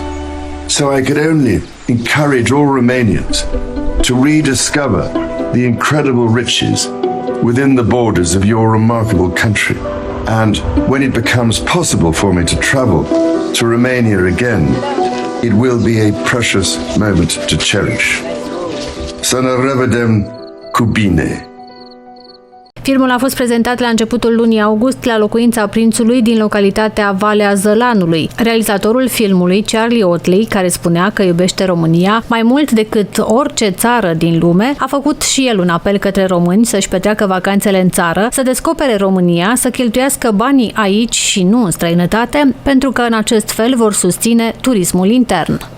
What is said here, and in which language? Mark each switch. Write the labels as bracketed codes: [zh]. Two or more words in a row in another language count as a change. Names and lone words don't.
[en] So I could only encourage all Romanians to rediscover the incredible riches within the borders of your remarkable country. And when it becomes possible for me to travel to Romania again, it will be a precious moment to cherish. [ro] Să ne revedem cu bine! Filmul a fost prezentat la începutul lunii august la locuința Prințului din localitatea Valea Zălanului. Realizatorul filmului, Charlie Otley, care spunea că iubește România mai mult decât orice țară din lume, a făcut și el un apel către români să-și petreacă vacanțele în țară, să descopere România, să cheltuiască banii aici și nu în străinătate, pentru că în acest fel vor susține turismul intern.